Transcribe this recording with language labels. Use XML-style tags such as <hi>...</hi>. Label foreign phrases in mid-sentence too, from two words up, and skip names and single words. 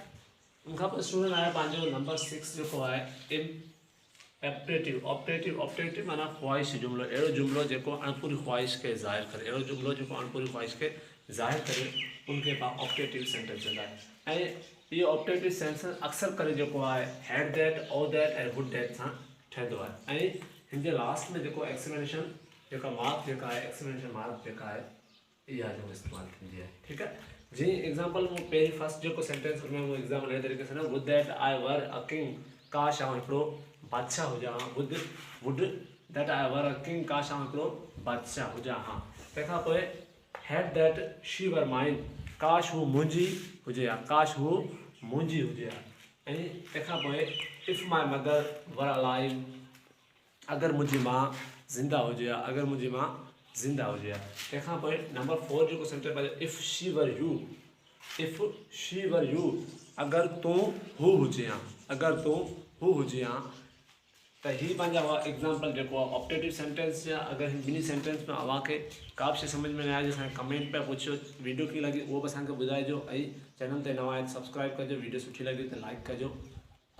<sd>उनखां पोइ स्टूडेंट आहे पंहिंजो</sd> <en>number six</en> <sd>जेको आहे ऑप्टेटिव माना ख़्वाहिश जुमिलो। अहिड़ो जुमिलो जेको अणपूरी ख़्वाहिश खे ज़ाहिर करे, उनखे पाण</sd> <en>optative sentence</en> <sd>चवंदा आहियूं। ऐं इहो</sd> <en>optative sentence</en> <sd>अक्सर करे जेको आहे</sd> <en>had that, O that</en> <sd>ऐं</sd> <en>would that</en> <sd>सां ठहंदो आहे। ऐं हिन जे लास्ट में जेको एक्सप्लेनेशन जेका मार्क जेका आहे,</sd> <en>explanation mark</en> <sd>जेका आहे, इहा जेको इस्तेमालु थींदी आहे, ठीकु आहे। जीअं एग्ज़ाम्पल मूं पहिरीं फर्स्ट जेको सेंटेंस में मूं एग्ज़ाम्पल अहिड़े तरीक़े सां</sd> <en>would that I were a king,</en> <sd>काश आउं हिकिड़ो बादशाह हुजां हा।</sd> <en>would that I were a king,</en> <sd>काश आउं हिकिड़ो बादशाह हुजां हा। तंहिंखां पोइ</sd> <en>had that she were mine,</en> <sd>काश हू मुंहिंजी हुजे हा, ऐं तंहिंखां पोइ</sd> <en>if my mother were alive,</en> <sd>अगरि मुंहिंजी माउ ज़िंदा हुजे हा, तंहिंखां पोइ</sd> <en>number four</en> <sd>जेको सेंटेंस पंहिंजो</sd> <en>if she were you,</en> <sd>अगरि तूं हू हुजे हा, त हीअ पंहिंजा हुआ एग्ज़ाम्पल जेको आहे</sd> <en>optative sentence</en> <sd>जा। अगरि हिन ॿिनी सेंटेंस में अव्हांखे का बि शइ सम्झ में न आहे, असांखे कमेंट पिया पुछियो, वीडियो कीअं लॻी उहो बि असांखे ॿुधाइजो, ऐं चैनल ते नवां आहियो सब्सक्राइब कजो, वीडियो सुठी लॻी त लाइक कजो।</sd>